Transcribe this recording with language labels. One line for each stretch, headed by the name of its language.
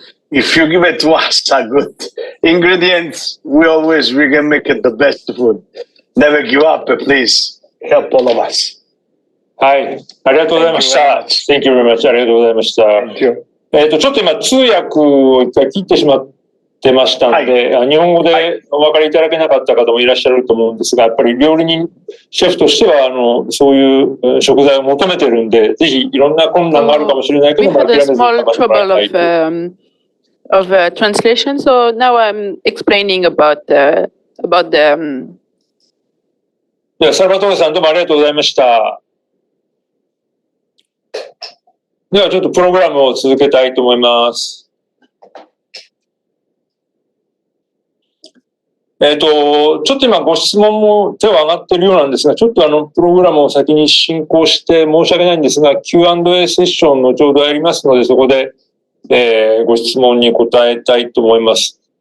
English: If you give it to us a good ingredients, we can make it the best food. Never give up, please. Help all of us.
Japanese: はい、ありがとうございました。
English: Thank you very much.
Japanese: ありがとうございました。ちょっと今通訳を一回切ってしまってましたので、日本語でお分かりいただけなかった方もいらっしゃると思うんですが、やっぱり料理人シェフとしてはそういう食材を求めてるんで、ぜひいろんな困難があるかもしれないけども、諦めずに頑張ってもらいたい。
English: Of translation, so now I'm explaining about the.
Japanese: ではサルバトーレさんどうもありがとうございました。ではちょっとプログラムを続けたいと思います。ちょっと今ご質問も手は上がっているようなんですが、ちょっとプログラムを先に進行して申し訳ないんですが、Q&A セッションのちょうどやりますので、そこでご質問に答えたいと思います。